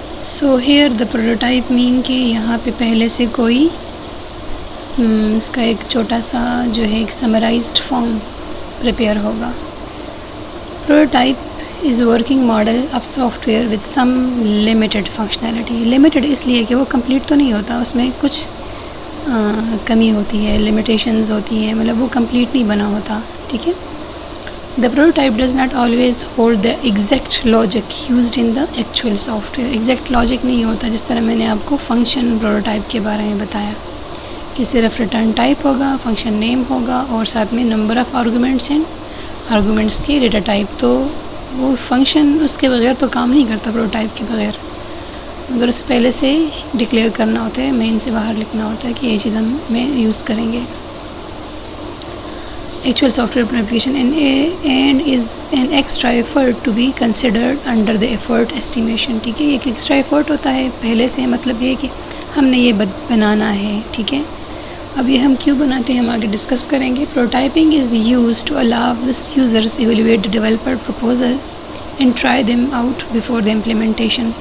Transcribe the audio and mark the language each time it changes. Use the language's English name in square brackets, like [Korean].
[English] so here the prototype مین [Urdu] کہ یہاں پہ پہلے سے کوئی اس کا ایک چھوٹا سا جو ہے ایک سمرائزڈ فارم پریپیئر ہوگا. [English] Prototype is working model of software with some limited functionality. [Urdu] Limited اس لیے کہ وہ کمپلیٹ تو نہیں ہوتا، اس میں کچھ کمی ہوتی ہے، لمیٹیشنز ہوتی ہیں، مطلب وہ کمپلیٹ نہیں بنا ہوتا. ٹھیک ہے، [English] The prototype does not always hold the exact logic used in the actual software. [Urdu] Exact logic نہیں ہوتا، جس طرح میں نے آپ کو فنکشن پروٹوٹائپ کے بارے میں بتایا کہ صرف ریٹرن ٹائپ ہوگا، فنکشن نیم ہوگا اور ساتھ میں نمبر آف آرگومنٹس ہیں، آرگومنٹس کے ڈیٹا ٹائپ. تو وہ فنکشن اس کے بغیر تو کام نہیں کرتا، پروٹوٹائپ کے بغیر. اگر اس سے پہلے سے ڈکلیئر کرنا ہوتا ہے، مین سے باہر لکھنا ہوتا ہے کہ یہ چیز ہم یوز کریں گے. [English] Actual software application and is an extra effort to be considered under the effort estimation. [Urdu] ٹھیک ہے، ایک ایکسٹرا ایفرٹ ہوتا ہے پہلے سے، مطلب یہ کہ ہم نے یہ بنانا ہے. ٹھیک ہے، اب یہ ہم کیوں بناتے ہیں ہم آگے ڈسکس کریں گے. [English] Prototyping is use to allow this users evaluate the developer proposal and try them out before the implementation.